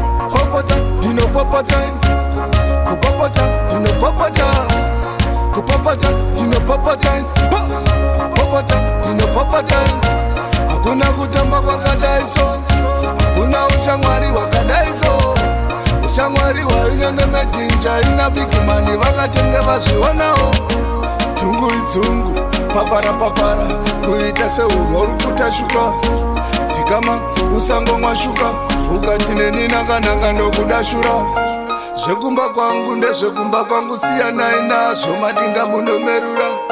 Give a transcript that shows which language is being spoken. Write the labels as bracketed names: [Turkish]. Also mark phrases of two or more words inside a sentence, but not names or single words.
[Shona] Popota, ndinopopota. Kupopota, ndinopopota. Kupopota, ndinopopota. Po-, popota, ndinopopota. Hakuna kutamba kwakadai so. Hakuna ushamwari wakadai so. Ushamwari hwainenge [English] made in China, big money [Shona] vakatenge vazvionawo. Dzungu idzungu, papara papara, kuita seurwo ruri kutashuka. Dzikama, usango mwashuka, ukati neni nanga nanga ndokudashura. Zvekumba kwangu ndezvekumba kwangu, siyanai nazvo, madinga munomerura.